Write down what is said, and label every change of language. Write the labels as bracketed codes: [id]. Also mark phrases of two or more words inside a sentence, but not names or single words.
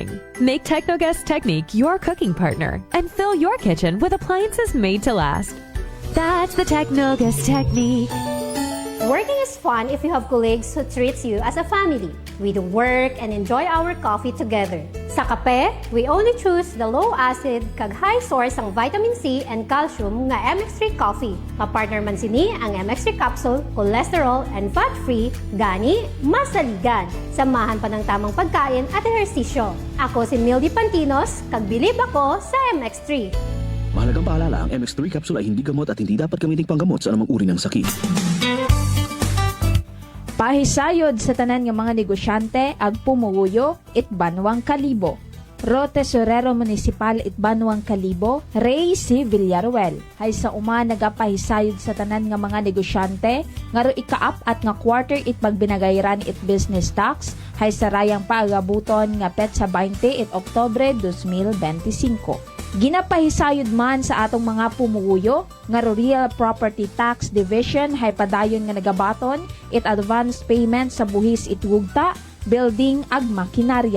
[en] Make Technogas Technique your cooking partner and fill your kitchen with appliances made to last. That's the Technogas Technique. Working is fun if you have colleagues who treats you as a family. We do work and enjoy our coffee together. [hil] Sa kape, [en] we only choose the low acid kag high source ang vitamin C and calcium nga MX3 coffee. [hil] Kapartner man sini ang MX3 capsule, [en] cholesterol and fat-free, [hil] gani masaligan. [tl] Samahan pa ng tamang pagkain at ehersisyo. [hil] Ako si Mildy Pantinos, kag bilib ako sa MX3. [tl] Mahalagang paalala, ang MX3 capsule ay hindi gamot at hindi dapat gamitin panggamot sa anumang uri ng sakit. [akl] Pahisayod sa tanan ng mga negosyante ag pumuyo it Banwang Kalibo. Ro Tesorero Municipal it Banwang Kalibo, Ray C. Villaruel. Hay sa uma nagapahisayod sa tanan ng mga negosyante, nga ro ikaap at nga quarter it pagbinagayran it business tax, hay sa rayang paagabuton nga petsa 20 it Oktobre 2025. Ginapahisayod man sa atong mga pumuyo nga Real Property Tax Division hay padayon nga nagabaton it [en] advance payment [akl] sa buhis it wugta, building ag makinarya.